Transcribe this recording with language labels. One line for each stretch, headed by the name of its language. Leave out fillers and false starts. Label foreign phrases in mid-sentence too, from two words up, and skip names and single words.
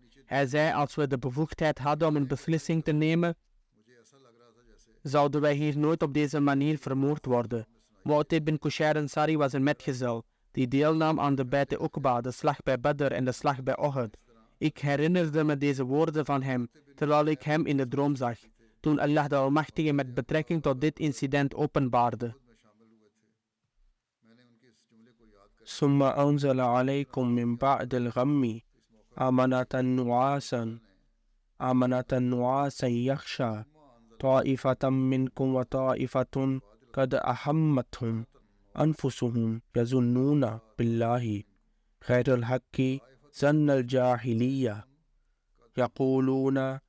Dutch: Hij zei, als we de bevoegdheid hadden om een beslissing te nemen, zouden wij hier nooit op deze manier vermoord worden. Mu'tib bin Qushayr Ansari was een metgezel die deelnam aan de Beit Uqba, de slag bij Badr en de slag bij Uhud. Ik herinnerde me deze woorden van hem, terwijl ik hem in de droom zag, toen Allah de Almachtige met betrekking tot dit incident openbaarde.
Arabic: ثم أنزل عليكم من بعد الغم أمنة نعاسا يخشى طائفة منكم وطائفة قد أحمتهم أنفسهم يظنون بالله غير الحق ظن الجاهلية يقولون